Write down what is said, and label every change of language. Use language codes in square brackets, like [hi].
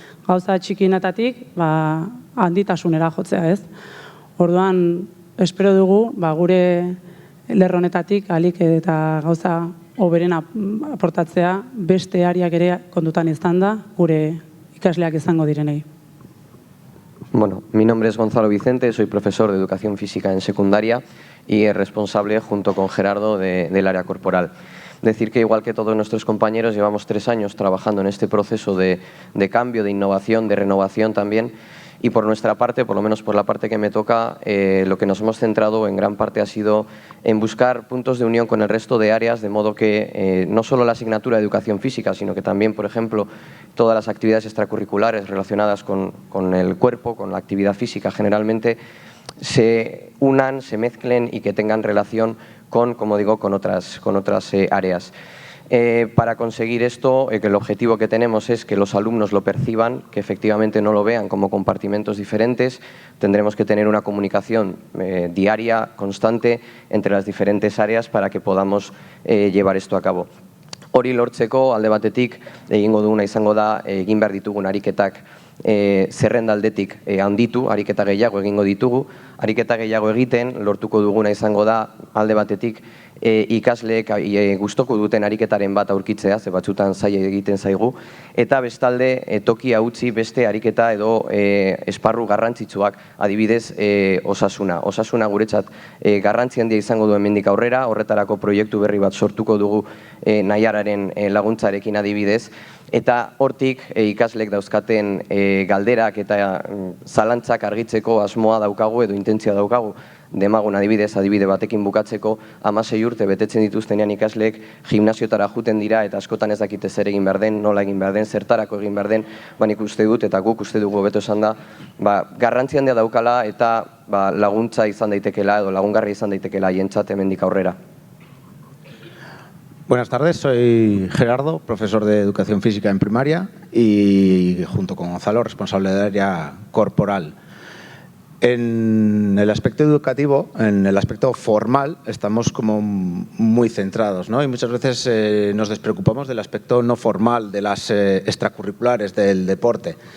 [eu] Gauza txikinetatik handitasunera jotzea Orduan, espero dugu gure lerronetatik alik eta gauza hoberen aportatzea beste ariak ere kontutan izan da gure ikasleak izango direnei. [es] Bueno, mi nombre es Gonzalo Vicente, soy profesor de Educación Física en secundaria y responsable junto con Gerardo del área corporal. Decir que igual que todos nuestros compañeros llevamos 3 años trabajando en este proceso de cambio, de innovación, de renovación también, y por nuestra parte, por lo menos por la parte que me toca, lo que nos hemos centrado en gran parte ha sido en buscar puntos de unión con el resto de áreas, de modo que no solo la asignatura de Educación Física, sino que también, por ejemplo, todas las actividades extracurriculares relacionadas con el cuerpo, con la actividad física generalmente, se unan, se mezclen y que tengan relación con, como digo, con otras áreas. Para conseguir esto, que el objetivo que tenemos es que los alumnos lo perciban, que efectivamente no lo vean como compartimentos diferentes. Tendremos que tener una comunicación diaria, constante, entre las diferentes áreas para que podamos llevar esto a cabo. [eu] Hori lortzeko, alde batetik, egingo duguna izango da, egin behar ditugun ariketak zerrenda aldetik handitu, ariketa gehiago egingo ditugu. Ariketa gehiago egiten, lortuko duguna izango da, alde batetik, ikasleek gustoko duten ariketaren bat aurkitzea, ze batzutan zaila egiten zaigu, eta bestalde tokia utzi beste ariketa edo esparru garrantzitsuak, adibidez osasuna. Osasuna guretzat garrantzi handia izango du hemendik aurrera, horretarako proiektu berri bat sortuko dugu Naiararen laguntzarekin adibidez, eta hortik ikaslek dauzkaten galderak eta zalantzak argitzeko asmoa daukagu edo intentzioa daukagu. Demagun adibide batekin bukatzeko, 16 urte betetzen dituztenean ikasleek gimnasiotara juten dira eta askotan ez dakite zer egin behar den, nola egin behar den, zertarako egin behar den, nik uste dut eta guk uste dugu beto esan da, garrantzi handia daukala eta laguntza izan daitekela edo lagungarri izan daitekela hientzat hemendik aurrera. [es] Buenas tardes, soy Gerardo, profesor de Educación Física en primaria y junto con Gonzalo, responsable del área corporal. En el aspecto educativo, en el aspecto formal, estamos como muy centrados, ¿no? Y muchas veces nos despreocupamos del aspecto no formal, de las extracurriculares, del deporte.